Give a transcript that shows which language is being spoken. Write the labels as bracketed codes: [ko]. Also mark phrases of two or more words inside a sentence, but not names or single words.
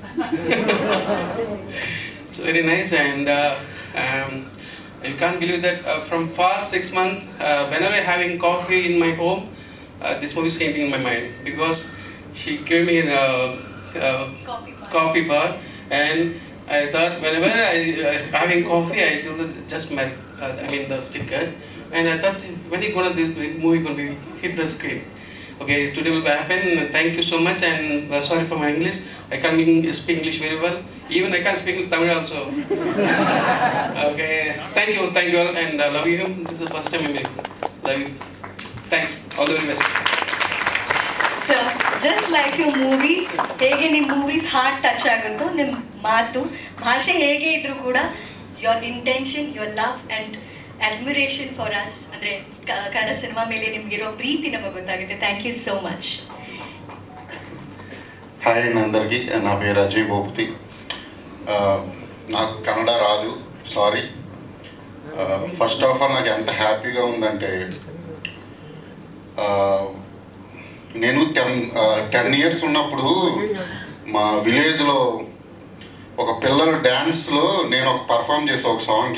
[en] It's very nice, and you can't believe that from past 6 months, whenever I'm having coffee in my home, this movie is came in my mind because she gave me a coffee bar, and I thought whenever I having coffee, I do just the sticker, and I thought when is gonna this movie gonna be hit the screen? Okay, today will happen. Thank you so much, and sorry for my English. I can't speak English very well. Even I can't speak Tamil also. Okay, thank you all, and I love you. This is the first time I meet. Love you. Thanks. All the very best. so just like you movies, [kn] ಹೇಗೆ ನಿಮ್ಮ ಮೂವೀಸ್ [en] heart touch [kn] ಆಗುತ್ತೋ, ನಿಮ್ಮ ಮಾತು ಭಾಷೆ ಹೇಗೆ ಇದ್ರೂ ಕೂಡ [en] your intention, your love and admiration for us, [kn] ಅಂದರೆ ಕನ್ನಡ ಸಿನಿಮಾ ಮೇಲೆ ನಿಮಗಿರೋ ಪ್ರೀತಿ ನಮಗೆ ಗೊತ್ತಾಗುತ್ತೆ. [en] thank you so much. [te] హాయ్ అండి అందరికీ, నా పేరు అజయ్ భూపతి. నాకు కన్నడ రాదు, సారీ. [en] first of all [te] నాకు ఎంత హ్యాపీగా ఉందంటే, నేను 10 years ఉన్నప్పుడు మా విలేజ్లో ఒక పిల్లల డ్యాన్స్లో నేను ఒక పర్ఫామ్ చేసా ఒక సాంగ్.